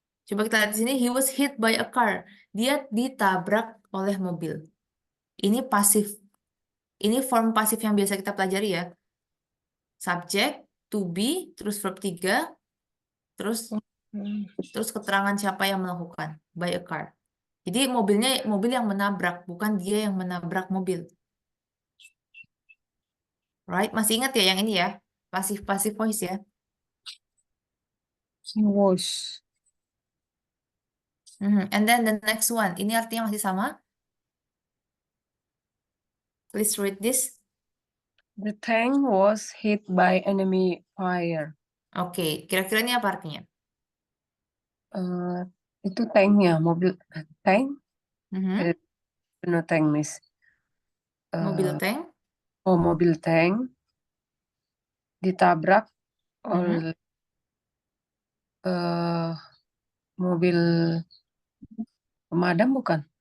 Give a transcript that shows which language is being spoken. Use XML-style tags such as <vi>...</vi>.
<id>Coba kita lihat di sini,</id> <en>he was hit by a car.</en> <id>Dia ditabrak oleh mobil. Ini pasif. Ini form pasif yang biasa kita pelajari ya. Subjek, to be, terus verb 3, terus hmm. terus keterangan siapa yang melakukan.</id> <en>By a car.</en> <id>Jadi mobilnya mobil yang menabrak, bukan dia yang menabrak mobil.</id> <en>Right?</en> <id>Masih ingat ya yang ini ya? Pasif-pasif voice ya.</id> <en>He was. And then the next one.</en> <id>Ini artinya masih sama.</id> <en>Please read this. The tank was hit by enemy fire.</en> <id>Oke, kira-kira ini apa artinya? Eh, itu tanknya, mobil tank. Mhm.</id> <en>Eh, no tank, Miss.</en> <id>Mobil Eh, tank. oh, mobil tank ditabrak Mhm. oleh eh, mobil pemadam bukan?</id>